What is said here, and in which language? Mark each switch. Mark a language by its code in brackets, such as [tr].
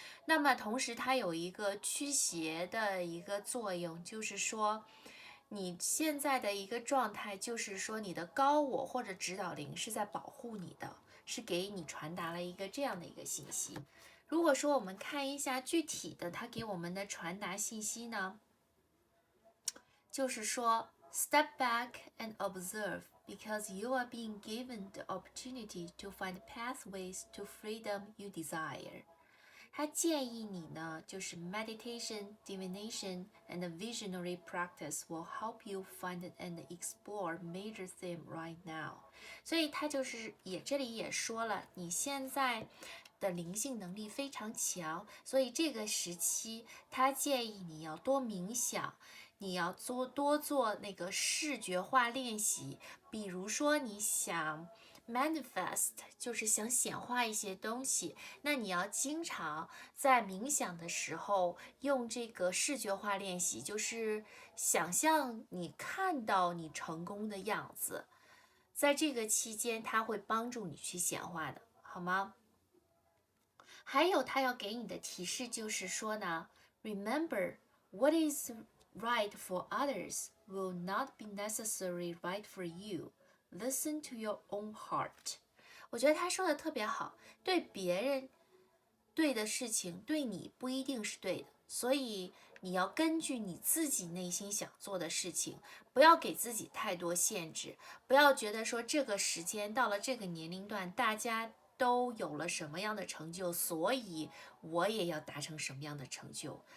[zh] 那么同时它有一个驱邪的一个作用，就是说你现在的一个状态，就是说你的高我或者指导灵是在保护你的。是给你传达了一个这样的一个信息。如果说我们看一下具体的，它给我们的传达信息呢，就是说 [en] step back and observe because you are being given the opportunity to find pathways to freedom you desire。 [zh] 他建议你呢，就是 [en] meditation, divination, and visionary practice will help you find and explore major theme right now。 [zh] 所以他就是这里也说了，你现在的灵性能力非常强，所以这个时期他建议你要多冥想，你要多做那个视觉化练习，比如说你想manifest 就是想显化一些东西，那你要经常在冥想的时候用这个视觉化练习，就是想象你看到你成功的样子，在这个期间它会帮助你去显化的，好吗？还有他要给你的提示就是说呢 [en] ，Remember what is right for others will not be necessarily right for you.Listen to your own heart。 [zh] 我觉得他说的特别好，对别人对的事情，对你不一定是对的，所以你要根据你自己内心想做的事情，不要给自己太多限制，不要觉得说这个时间到了这个年龄段，大家都有了什么样的成就，所以我也要达成什么样的成就。